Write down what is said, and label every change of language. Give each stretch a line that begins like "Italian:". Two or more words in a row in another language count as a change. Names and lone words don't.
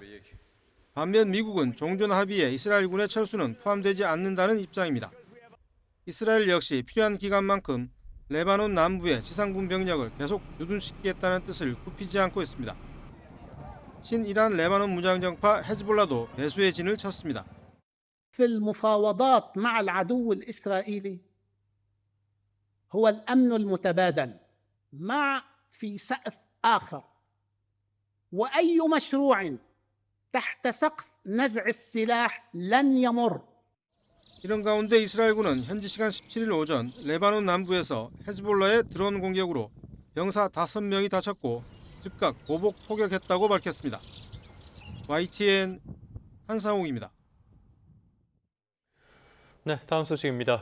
Korean: 반면 미국은 종전 합의에 이스라엘군의 철수는 포함되지 않는다는 입장입니다. 이스라엘 역시 필요한 기간만큼 레바논 남부의 지상군 병력을 계속 주둔시키겠다는 뜻을 굽히지 않고 있습니다. 친이란 레바논 무장정파 헤즈볼라도 배수의 진을 쳤습니다.
Arabic: في المفاوضات مع العدو الإسرائيلي هو الأمن المتبادل مع في سقف آخر وأي مشروع تحت سقف نزع السلاح لن يمر.
Korean: 이런 가운데 이스라엘군은 현지 시간 17일 오전 레바논 남부에서 헤즈볼라의 드론 공격으로 병사 5명이 다쳤고 즉각 보복 포격했다고 밝혔습니다. YTN 한상욱입니다. 네, 다음 소식입니다.